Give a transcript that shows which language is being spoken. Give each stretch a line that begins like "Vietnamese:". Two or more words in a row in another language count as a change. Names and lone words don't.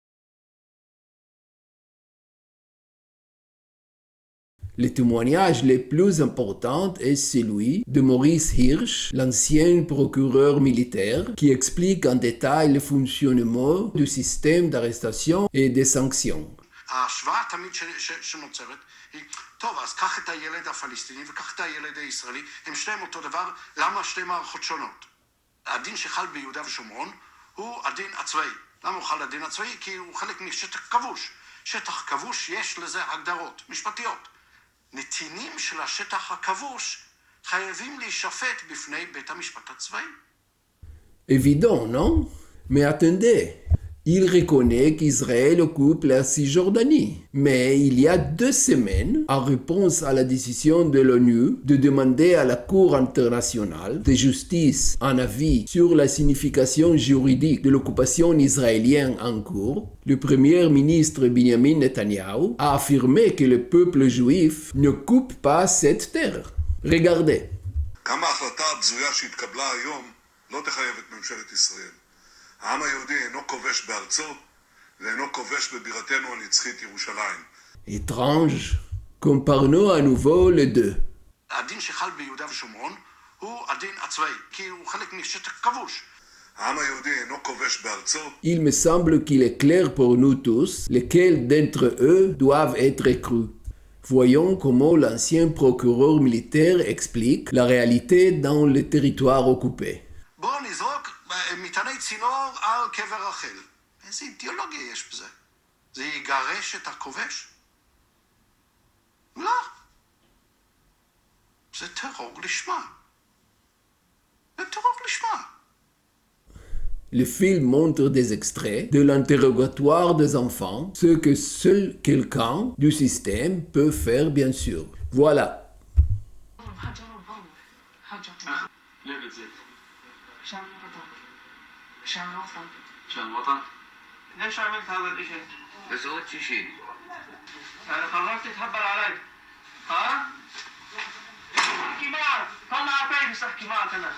French: Le témoignage le plus important est celui de Maurice Hirsch, l'ancien procureur militaire, qui explique en détail le fonctionnement du système d'arrestation et des sanctions.
Hebrew: ההשוואה תמיד שנוצרת היא, טוב, אז קח את הילד הפלסטיני וקח את הילד הישראלי, הם שניהם אותו דבר, למה שתי מערכות שונות? הדין שחל ביהודה ושומרון הוא הדין הצבאי. למה הוא חל הדין הצבאי? כי הוא חלק משטח כבוש. שטח כבוש יש לזה הגדרות משפטיות. נתינים של השטח הכבוש חייבים להישפט בפני בית המשפט הצבאי.
French: Évident, non? Mais attendez, il reconnaît qu'Israël occupe la Cisjordanie. Mais il y a 2 semaines, en réponse à la décision de l'ONU de demander à la Cour internationale de justice un avis sur la signification juridique de l'occupation israélienne en cours, le premier ministre Benjamin Netanyahu a affirmé que le peuple juif n'occupe pas cette terre. Regardez.
Hebrew: גם ההחלטה הבזויה שהתקבלה היום לא תחייב את ממשלת ישראל. העם היהודי אינו כובש בארצו ואינו כובש בבירתנו הנצחית ירושלים.
French: Étrange. Comparons à nouveau les deux.
Hebrew: הדין שחל ביהודה ושומרון הוא הדין הצבאי, כי הוא חלק משטח כבוש. העם היהודי אינו כובש בארצו.
French: Il me semble qu'il est clair pour nous tous lesquels d'entre eux doivent être crus. Voyons comment l'ancien procureur militaire explique la réalité dans le territoire occupé.
Hebrew: בואו נזרוק מטעני צינור על קבר רחל. איזה אידיאולוגיה יש בזה? זה יגרש את הכובש? לא. זה טרור לשמה. זה טרור לשמה.
French: Le film montre des extraits de l'interrogatoire des enfants, ce que seul quelqu'un du système peut faire bien sûr. Voilà.
Arabic: عشان الوطن. ليش عملت هذا الشيء؟ ما سويتش شيء. أنا قررت تتهبل علي. ها؟ احكي معك، طلع عفايف بس احكي معك أنا.